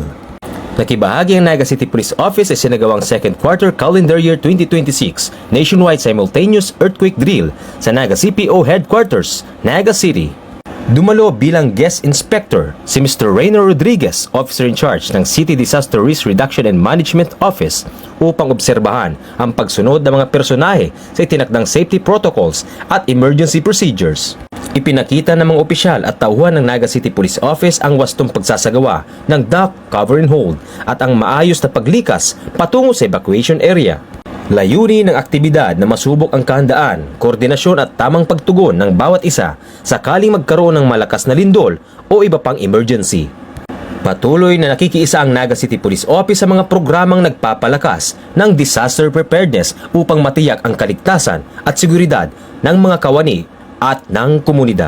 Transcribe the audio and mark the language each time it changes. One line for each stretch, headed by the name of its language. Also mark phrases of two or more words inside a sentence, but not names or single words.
Filipino: Nakibahagi ang Naga City Police Office sa sinagawang
English: second quarter calendar year 2026 nationwide simultaneous earthquake drill
Filipino: sa Naga CPO Headquarters, Naga City. Dumalo bilang
English: guest inspector
Filipino: si Mr. Reynor Rodriguez,
English: officer in charge
Filipino: ng City Disaster Risk Reduction and Management Office upang obserbahan ang pagsunod ng mga personahe sa itinakdang
English: safety protocols
Filipino: at
English: emergency procedures.
Filipino: Ipinakita ng mga opisyal at tauhan ng Naga City Police Office ang wastong pagsasagawa ng
English: duck, cover and hold
Filipino: at ang maayos na paglikas patungo sa
English: evacuation area.
Filipino: Layunin ng aktibidad na masubok ang kahandaan, koordinasyon at tamang pagtugon ng bawat isa sakaling magkaroon ng malakas na lindol o iba pang emergency. Patuloy na nakikiisa ang Naga City Police Office sa mga programang nagpapalakas ng
English: disaster preparedness
Filipino: upang matiyak ang kaligtasan at seguridad ng mga kawani at ng komunidad.